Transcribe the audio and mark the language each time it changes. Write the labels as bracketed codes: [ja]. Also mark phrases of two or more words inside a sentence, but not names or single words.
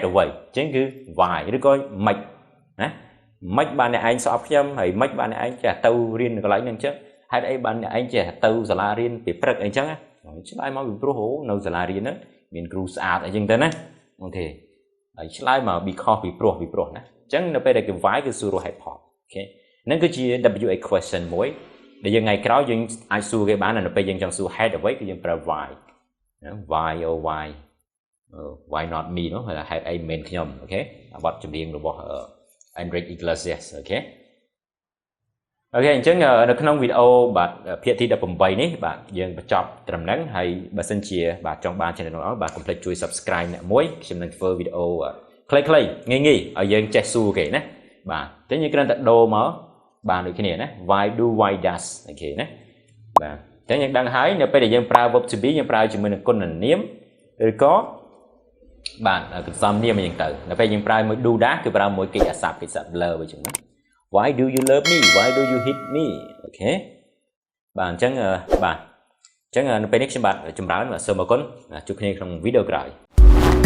[km] អ្វីអញ្ចឹងគឺ why ឬក៏ម៉េចណាម៉េចបានអ្នកឯងស្អប់ខ្ញុំហើយម៉េចបានអ្នកឯងចេះទៅរៀនកន្លែងហ្នឹងអញ្ចឹងហេតុអីបានអ្នកឯងចេះទៅសាលារៀនពីព្រឹកអីចឹងឆ្លើយមកពីព្រោះនៅសាលារៀនហ្នឹងមានគ្រូស្អាតអីចឹងទៅណាអូខេហើយឆ្លើយមក because ពីព្រោះណាអញ្ចឹងនៅពេលដែលគេ why គឺសួររកហេតុផលអូខេហ្នឹងគឺជា [en] WA question [km] មួយដែលយើងថ្ងៃក្រោយយើងអាចសួរគេបាននៅពេលយើងចង់សួរហេតុអ្វីគឺយើងប្រើ why [en] why not me [km] នោះហេតុអីមិនខ្ញុំអូខេបទចម្រៀងរបស់ Enrique Iglesias អូខេអញ្ចឹងនៅក្នុងវីដេអូបាទភាគទី18នេះបាទ យើងបញ្ចប់ត្រឹមហ្នឹងហើយបើសិនជាបាទចង់បាន channel នោះបាទកុំភ្លេចជួយ subscribe អ្នកមួយខ្ញុំនឹងធ្វើវីដេអូខ្លីៗងាយៗឲ្យយើងចេះសួរគេណាបាទអញ្ចឹងយើងគ្រាន់តែដូរមកបានដូចគ្នាណា [en] why do why does [km] អូខេណាបាទអញ្ចឹងយើងដឹងហើយនៅពេលដែលយើងប្រើ [en] verb to be [km] យើងប្រើជាមួយនឹងគុណនាមឬក៏បាទកន្សំនាមអញ្ចឹងទៅនៅពេលយើងប្រើមួយ [en] do that [km] គឺប្រើមួយកិច្ចអាសព្ទកិច្ចសព្ទ blur អញ្ចឹងណា [en] Why do you love me? Why do you hit me? [km] អូខេបាទអញ្ចឹងនៅពេលនេះខ្ញុំបាទចម្រើនបាទសូមអរគុណជួបគ្នាក្នុងវីដេអូក្រោយ